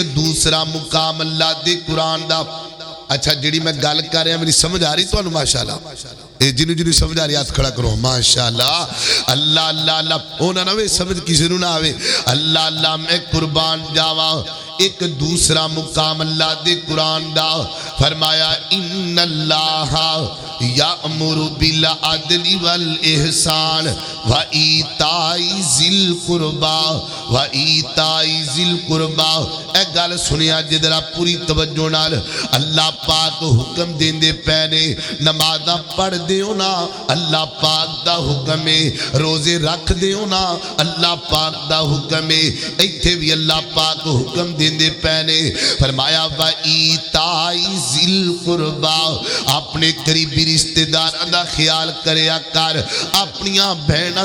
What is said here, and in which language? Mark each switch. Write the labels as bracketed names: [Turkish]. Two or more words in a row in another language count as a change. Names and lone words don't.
[Punjabi] دوسرا مقام اللہ دے قرآن دا اچھا جی میں گل کر رہا میری سمجھ آ رہی تہانوں ماشاءاللہ جنہوں جنہوں سمجھ آ رہی ہتھ کھڑا کرو ماشاءاللہ اللہ اللہ اللہ ہونا نا وے سمجھ کسی نوں نہ آوے اللہ اللہ میں قربان جاواں اک دوسرا مقام اللہ دے قرآن دا فرمایا [Arabic] إن الله يأمر بالعدل والإحسان وإيتاء ذي [Punjabi] قربیٰ ایہ گل سنیا جدھرا پوری توجہ نال اللہ پاک حکم دیندے پئے نے نمازاں پڑھ دیو نا اللہ پاک دا حکم ہے روزے رکھ دیو نا اللہ پاک دا حکم ہے ایتھے وی اللہ پاک حکم دیندے پئے نے فرمایا [Arabic] وإيتاء ذي القربى [Punjabi] اپنے قریبی رشتہ داراں دا خیال کریا کر اپنیاں بہناں